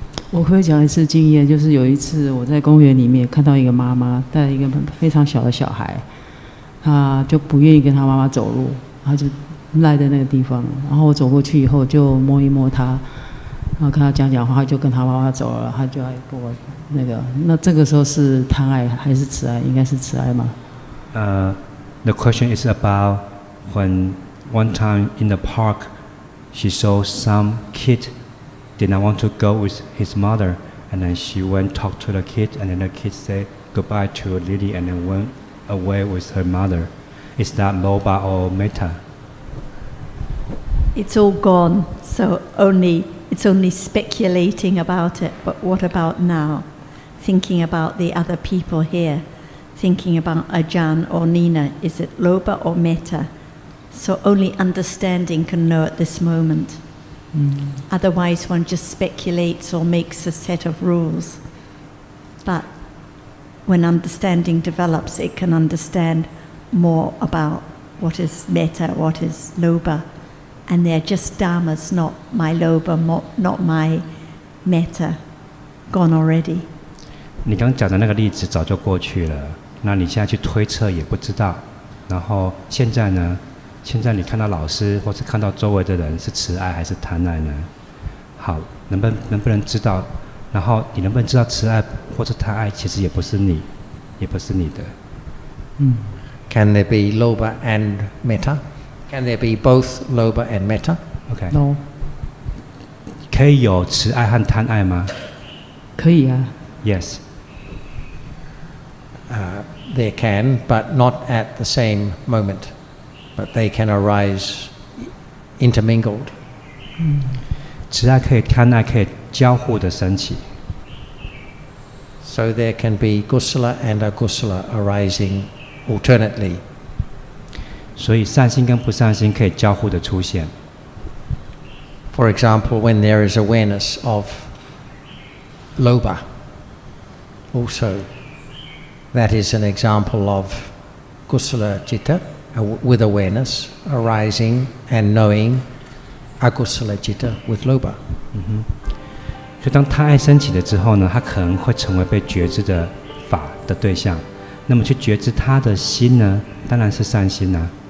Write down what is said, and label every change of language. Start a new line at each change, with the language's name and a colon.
Chinese: 我可以讲一次经验，就是有一次我在公园里面看到一个妈妈带一个非常小的小孩，她就不愿意跟她妈妈走路，她就赖在那个地方。然后我走过去以后就摸一摸她，然后跟她讲讲话，她就跟她妈妈走了，她就来跟我那个。那这个时候是贪爱还是慈爱？应该是慈爱吗
English: ？The question is about when one time in the park, she saw some kid did not want to go with his mother, and then she went talk to the kid, and then the kid said goodbye to Lily, and then went away with her mother. Is that lobha or metta? It's all gone, so it's only speculating about it. But what about now? Thinking about the other people here, thinking about Ajahn or Nina, is it lobha or metta? So only understanding can know at this moment. Otherwise one just speculates or makes a set of rules. But when understanding develops, it can understand more about what is metta, what is lobha. And they're just dhammas, not my lobha, not my metta, gone already.
Chinese: 你刚讲的那个例子早就过去了，那你现在去推测也不知道。然后现在呢？现在你看到老师或是看到周围的人是慈爱还是贪爱呢？好，能不能知道？然后你能不能知道慈爱或是贪爱其实也不是你，也不是你的。
English: Can there be lobha and metta? Can there be both lobha and metta? OK. No.
Chinese: 可以有慈爱和贪爱吗？可以啊。
English: Yes. There can, but not at the same moment. But they can arise intermingled.
Chinese: 慈爱可以，贪爱可以交互的升起。
English: So there can be kusala and akusala arising alternately.
Chinese: 所以善心跟不善心可以交互的出现。
English: For example, when there is awareness of lobha, also that is an example of kusala citta. With awareness arising and knowing akusala citta with lobha.
Chinese: 所以当贪爱升起了之后呢，它可能会成为被觉知的法的对象。那么去觉知他的心呢，当然是善心啊。